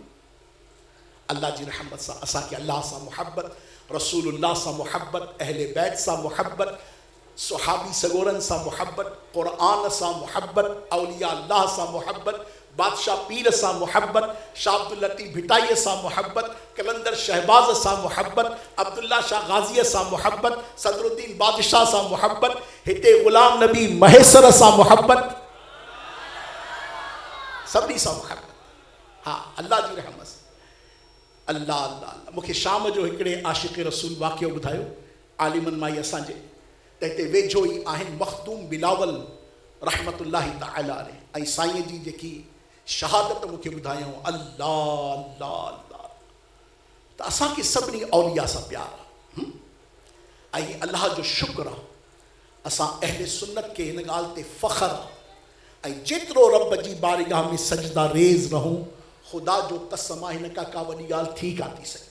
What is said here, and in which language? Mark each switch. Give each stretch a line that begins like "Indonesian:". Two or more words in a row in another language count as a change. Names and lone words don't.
Sindhi: अल्लाह जी रहमत सां असांखे अल्लाह सां मुहबत, रसूलुल्लाह सां मुहबत, अहले बैत सां मुहबत, सुहाबी सगोरनि सां मुहबत, क़ुरान सां मुहबत, औलिया अल्लाह सां मुहबत, बादशाह पीर सां मुहबत, शाह अब्दुल लतीफ़ भिटाईअ सां मुहबत, कलंदर शहबाज सां मुहबत, अब्दुल्ला शाह गाज़ीअ सां मुहबत, सदरुद्दीन बादशाह सां मुहबत, हिते ग़ुलाम नबी महेसर सां मुहबत, सभिनी सां मुहबत। हाँ अल्लाह जी रहमत सां। अल्लाह अल्लाह अल्लाह। मूंखे शाम जो हिकिड़े आशिक़ रसूल वाक़ियो ॿुधायो आलिमनि मां ई असांजे, त हिते वेझो ई आहिनि मखदूम बिलावल
Arabic: رحمة الله تعالى عليه,
Sindhi: ऐं साईं जी जेकी शहादत मूंखे ॿुधायूं, अल्लाह अल्लाह अल्लाह। त असांखे सभिनी औलिया सां प्यार आहे ऐं अल्लाह जो शुक्र आहे, असां अहले सुन्नत खे हिन ॻाल्हि ते फ़ख्र आहे, ऐं जेतिरो रब जी बारगाह में सजदा रेज़ रहूं, ख़ुदा जो कसम आहे हिन खां का वॾी ॻाल्हि थी कान थी सघे।